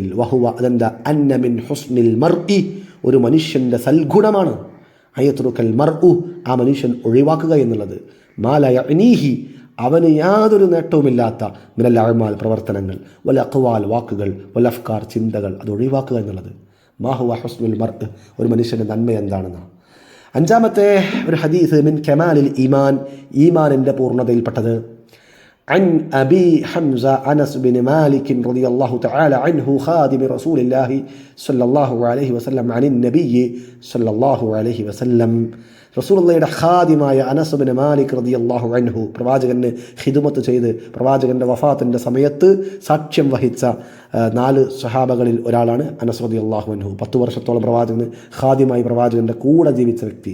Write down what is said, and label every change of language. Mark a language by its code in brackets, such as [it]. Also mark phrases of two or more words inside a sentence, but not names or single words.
[ml] വഹുവ, അതെന്താ, [ar] أن من حسن المرء, [ml] ഒരു മനുഷ്യൻ്റെ സൽഗുണമാണ്, [ar] أن يترك المرء, [ml] ആ മനുഷ്യൻ ഒഴിവാക്കുക എന്നുള്ളത്, [ar] ما لا يعنيه [ml] അവന് യാതൊരു നേട്ടവുമില്ലാത്ത, [ar] من الأعمال [ml] പ്രവർത്തനങ്ങൾ, [ar] والأقوال [ml] വാക്കുകൾ, [ar] والأفكار [ml] ചിന്തകൾ, അത് ഒഴിവാക്കുക എന്നുള്ളത്. [ar] ما هو حسن المرء, [ml] ഒരു മനുഷ്യൻ്റെ നന്മ എന്താണെന്നാണ്. അഞ്ചാമത്തെ ഒരു ഹദീസ്, [ar] من كمال الإيمان, [ml] ഈമാനിൻ്റെ പൂർണ്ണതയിൽപ്പെട്ടത്. [ar] عن أبي حمزة أنس بن مالك رضي الله تعالى عنه خادم رسول الله صلى الله عليه وسلم عن النبي صلى الله عليه وسلم, [ml] റസൂലുള്ളാഹിയുടെ ഖാദിമായ അനസ് ബിൻ മാലിക് [ar] رضي الله عنه, [ml] പ്രവാചകന് ഖിദ്മത്ത് ചെയ്ത് പ്രവാചകൻ്റെ വഫാത്തിൻ്റെ സമയത്ത് സാക്ഷ്യം വഹിച്ച 4 സ്വഹാബകളിൽ ഒരാളാണ് അനസ് [ar] رضي الله عنه. [ml] 10 വർഷത്തോളം പ്രവാചകന് ഖാദിമായി പ്രവാചകൻ്റെ കൂടെ ജീവിച്ച വ്യക്തി.